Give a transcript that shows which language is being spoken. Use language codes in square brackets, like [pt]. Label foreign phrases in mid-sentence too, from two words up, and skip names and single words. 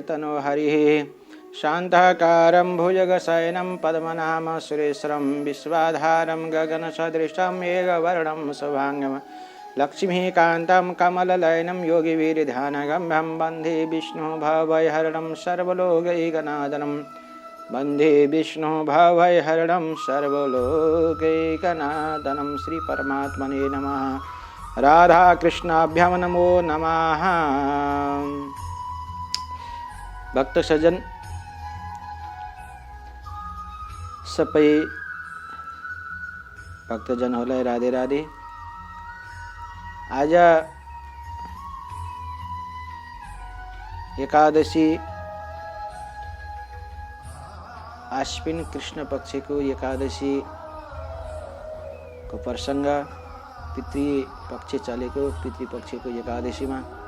[sa] तनो हरिः शांताकारं भुजगशयनं पद्मनाभ सुरेश्वरं विश्वाधारं गगनसदृशं मेघवर्णं शुभांगं लक्ष्मीकान्तं कमलनयनं योगिवीरध्यानगम्यं वन्दे विष्णु भवभयहरणं सर्वलोकैकनाथनं वन्दे विष्णु भवभयहरणं सर्वलोकैकनाथनं श्री परमात्मने नमः। राधा कृष्णाभ्याम नमो नमः। [ne] भक्त सज्जन सबै भक्तजनहरूलाई राधे राधे। आज एकादशी आश्विन कृष्ण पक्षको एकादशी को प्रसंग पितृ पक्ष चलेको पितृपक्षको एकादशीमा